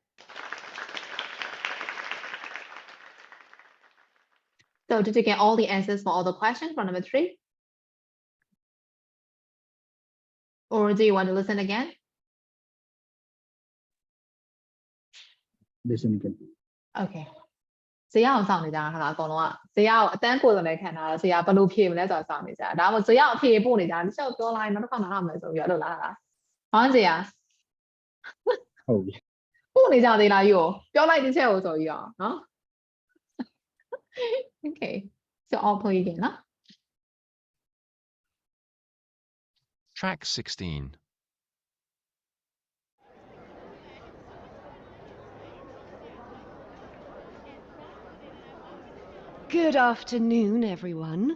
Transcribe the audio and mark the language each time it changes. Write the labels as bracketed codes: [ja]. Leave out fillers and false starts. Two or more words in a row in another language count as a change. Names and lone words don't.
[en] So did you get all the answers for all the questions from number 3? Or do you want to listen again? Listen again. Okay. [my] ဇေယျအောင်စောင့်နေကြတာခလားအကုန်လုံးကဇေယျကိုအတန်းကိုယ်စုံနဲ့ခံတာဇေယျဘယ်လိုဖြေမလဲဆိုတာစောင့်နေကြတာဒါမှမဟုတ်ဇေယျအဖြေပို့နေကြတာတစ်ချက်ပြောလိုက်နောက်တစ်ခါနားထောင်မယ်ဆိုပြီးတော့လို့လားဟောဇေယျ ဟုတ်ပြီ ပို့နေကြသေးလားယူပြောလိုက်တစ်ချက်ကိုဆိုပြီးတော့နော် [en] Okay so I'll play again [my] နော် [en] Track 16. Good afternoon, everyone.